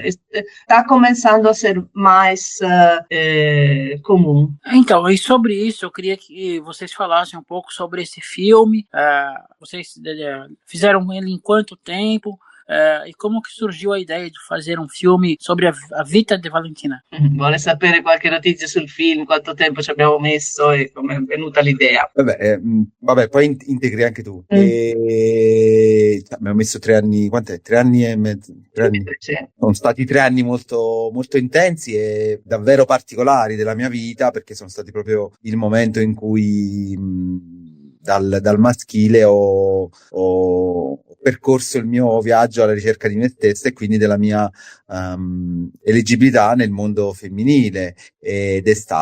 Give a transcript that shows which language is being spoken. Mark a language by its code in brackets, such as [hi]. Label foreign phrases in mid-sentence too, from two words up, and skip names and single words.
[pt] Está começando a ser mais comum. Então, e sobre isso, eu queria que vocês falassem um pouco sobre esse filme. Vocês fizeram ele em quanto tempo? E como que surgiu a ideia de fazer um filme sobre a [it] vita di Valentina? Vuole sapere qualche notizia sul film, quanto tempo ci abbiamo messo e come è venuta l'idea? Vabbè, poi integri anche tu. Abbiamo messo 3 anni, quant'è? 3 anni e mezzo? 3 anni. Sì. Sono stati 3 anni molto, molto intensi e davvero particolari della mia vita, perché sono stati proprio il momento in cui dal maschile ho percorso il mio viaggio alla ricerca di me stesso e quindi della mia eleggibilità nel mondo femminile, ed è